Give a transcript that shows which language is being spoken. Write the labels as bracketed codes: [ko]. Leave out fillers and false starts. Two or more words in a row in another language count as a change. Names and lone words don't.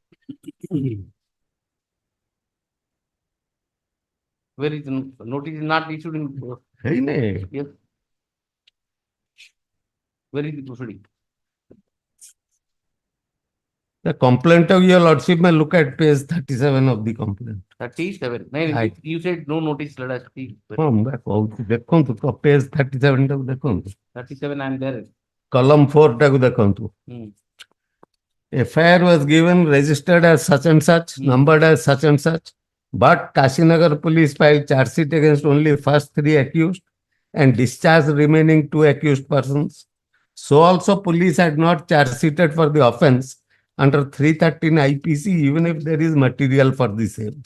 [en] Where is the notice is not issued in Hey, nay. yes. Where is the proceeding? The complaint of your lordship may look at page 37 of the complaint. 37. No, Right. you said no notice. Let us see. [or] ଦେଖନ୍ତୁ ତ page 37 ଟାକୁ ଦେଖନ୍ତୁ [en] 37, I am there. [or] column 4 ଟାକୁ ଦେଖନ୍ତୁ. [en] FIR was given, registered as such and such, numbered as such and such, but Kashinagar police filed charge sheet against only first 3 accused and discharged remaining 2 accused persons. So also police had not charge sheeted for the offence under 313 IPC even if there is material for the same.